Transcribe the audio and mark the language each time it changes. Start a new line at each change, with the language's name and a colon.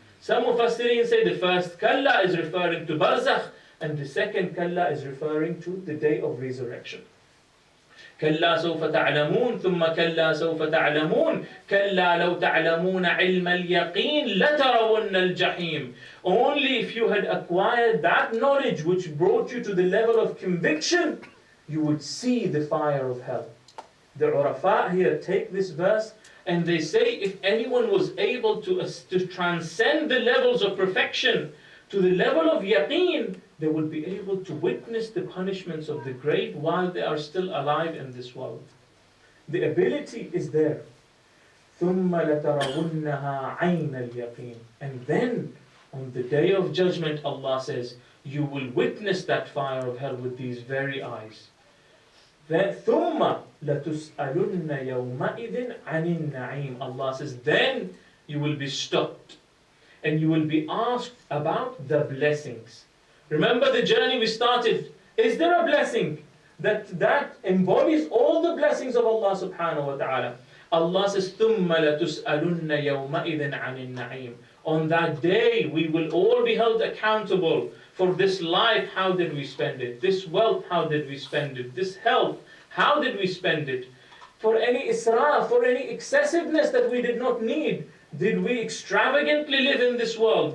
English: Some Mufassirin say the first kalla is referring to barzakh, and the second kalla is referring to the day of resurrection.
Arabic: كلا سوف تعلمون ثم كلا سوف تعلمون كلا لو تعلمون علم اليقين لترون الجحيم.
English: Only if you had acquired that knowledge which brought you to the level of conviction, you would see the fire of hell. The Urafa here take this verse and they say if anyone was able to transcend the levels of perfection to the level of yaqeen, they would be able to witness the punishments of the grave while they are still alive in this world. The ability is there.
Arabic: ثُمَّ لَتَرَوُنَّهَا عَيْنَ الْيَقِينِ.
English: And then, on the day of judgment, Allah says, you will witness that fire of hell with these very eyes. Then,
Arabic: ثُمَّ لَتُسْأَلُنَّ يَوْمَئِذٍ عَنِ النَّعِيمِ.
English: Allah says, then you will be stopped. And you will be asked about the blessings. Remember the journey we started. Is there a blessing that embodies all the blessings of Allah subhanahu wa ta'ala? Allah says,
Arabic: ثُمَّ لَتُسْأَلُنَّ يَوْمَئِذٍ عَنِ النَّعِيمِ.
English: On that day, we will all be held accountable for this life. How did we spend it? This wealth, how did we spend it? This health, how did we spend it? For any israf, for any excessiveness that we did not need, did we extravagantly live in this world?